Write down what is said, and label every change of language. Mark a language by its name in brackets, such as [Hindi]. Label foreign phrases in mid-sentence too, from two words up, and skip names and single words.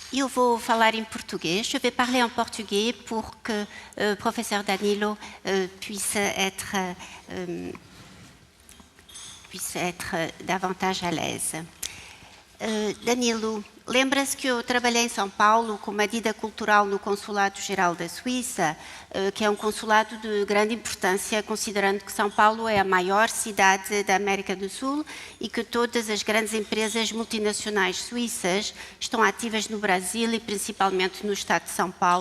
[Portuguese] vou falar em português. [French] Je vais parler en portugais pour que le professeur Danilo puisse être davantage à l'aise. [Portuguese] Danilo, lembra-se que eu trabalhei em São Paulo com uma medida cultural no Consulado-Geral da Suíça, que é um consulado de grande importância, considerando que São Paulo é a maior cidade da América do Sul e que todas as grandes empresas multinacionais suíças estão ativas no Brasil e principalmente no estado de São Paulo.